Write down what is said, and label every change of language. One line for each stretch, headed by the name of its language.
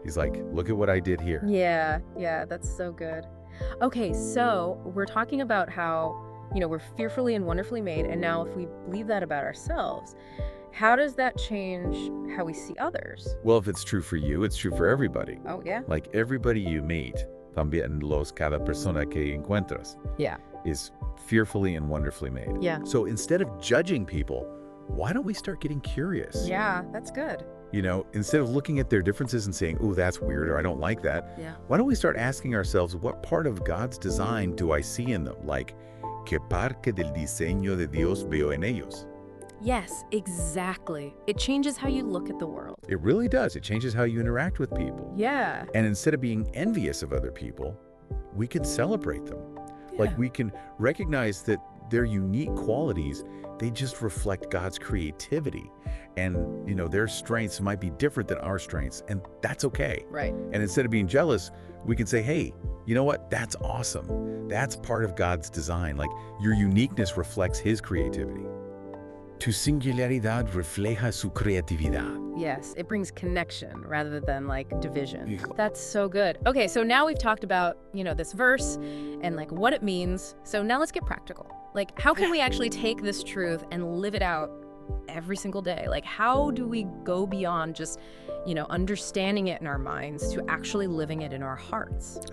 English: He's like, look at what I did here. Yeah, that's so good. Okay, so we're talking about how, we're fearfully and wonderfully made, and now if we believe that about ourselves, how does that change how we see others? Well, if it's true for you, it's true for everybody. Oh, yeah? Like everybody you meet,
Spanish: también cada persona que encuentras,
English: Yeah. is fearfully and wonderfully made. Yeah. So instead of judging people, why don't we start getting curious? Yeah, that's good. You know, instead of looking at their differences and saying, oh, that's weird, or I don't like that, Yeah. why don't we start asking ourselves, what part of God's design do I see in them?
Spanish: Like, ¿qué parte del diseño de Dios veo en ellos?
English: Yes, exactly. It changes how you look at the world. It really does. It changes how you interact with people. Yeah. And instead of being envious of other people, we can celebrate them. Yeah. Like we can recognize that their unique qualities, they just reflect God's creativity. And, you know, their strengths might be different than our strengths, and that's okay. Right. And instead of being jealous, we can say, hey, you know what? That's awesome. That's part of God's design. Like your uniqueness reflects his creativity.
Spanish: Tu singularidad refleja su creatividad.
English: Yes, it brings connection rather than like division. Yeah. That's so good. Okay, so now we've talked about, this verse and like what it means. So now let's get practical. Like how can we actually take this truth and live it out every single day? Like how do we go beyond just, understanding it in our minds to actually living it in our hearts?